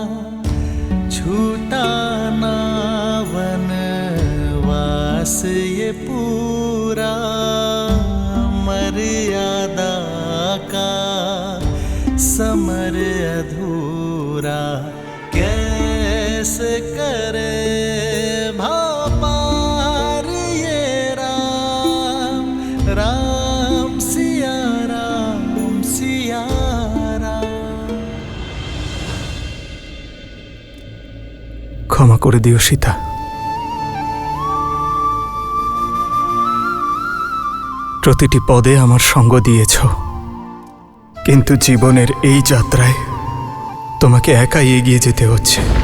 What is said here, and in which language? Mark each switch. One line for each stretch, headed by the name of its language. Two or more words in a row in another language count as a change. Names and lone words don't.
Hindi: छूटा ना वनवास ये पूरा, मर्यादा का समर अधूरा। कैसे करे भापार ये राम, राम सिया राम, सिया राम।
Bangla: ক্ষমা করে দিও সীতা। প্রতিটি পদে আমার সঙ্গ দিয়েছ, কিন্তু জীবনের এই যাত্রায় তোমাকে একাই এগিয়ে যেতে হচ্ছে।